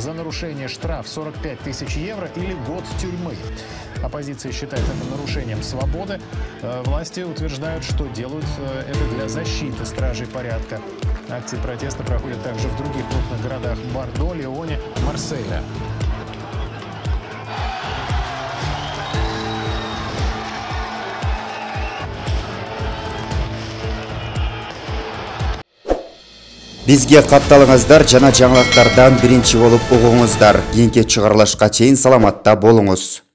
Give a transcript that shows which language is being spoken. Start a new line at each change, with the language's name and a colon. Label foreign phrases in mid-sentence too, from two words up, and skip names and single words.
Russian: За нарушение штраф 45 000 евро или год тюрьмы. Оппозиция считает это нарушением свободы. Власти утверждают, что делают это для защиты стражей порядка. Акции протеста проходят также в других крупных городах Бордо, Лионе, Марселе.
Kyrgyz: Бизге катталыңыздар, жана жаңылыктардан биринчи болуп угуңуздар. Кийинки чыгарылышка чейин саламатта болуңуз.